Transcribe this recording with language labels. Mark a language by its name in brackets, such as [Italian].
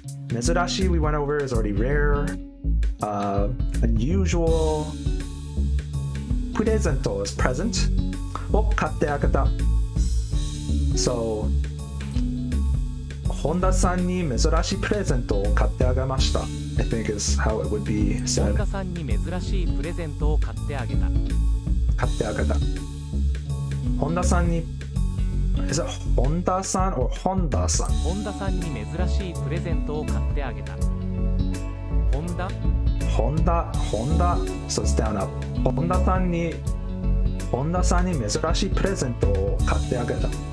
[English] Mezurashi we went over is already rare. Unusual. Presento is present. [Japanese] O katte agata. [English] So [Japanese] Honda-san ni mezurashi presento o katte agamashita, [English] I think is how it would be said. [Japanese] 本田さんに珍しいプレゼントを買ってあげた。買ってあげた。 [English] 本田さんに Is it Honda-san or Honda-san? [Japanese] 本田さんに珍しいプレゼントを買ってあげた。 [English] Honda? So it's down up. [Japanese] 本田さんに珍しいプレゼントを買ってあげた。